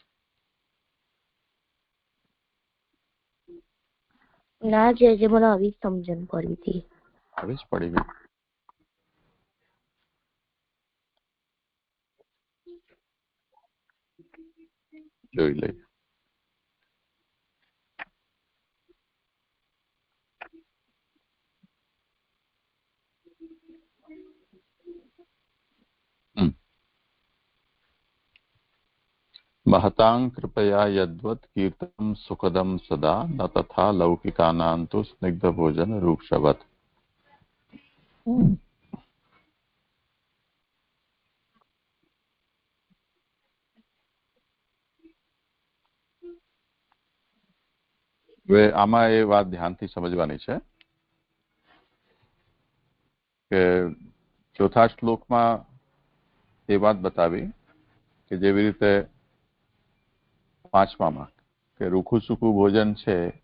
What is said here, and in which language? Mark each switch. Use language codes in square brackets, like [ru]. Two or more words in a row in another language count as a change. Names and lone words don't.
[gu] ના જે મને આવી સમજણ પડી હતી. આવી જ પડી ગઈ. જોઈ લઈએ. [sa] महतां कृपया यद्वत् कीर्तनं सुखदं सदा न तथा लौकिकानां तु स्निग्धभोजन रूक्षवत्. [gu] હવે આમાં એ વાત ધ્યાનથી સમજવાની છે કે ચોથા શ્લોકમાં એ વાત બતાવી કે જેવી રીતે પાંચમામાં કે રૂખું સૂકું ભોજન છે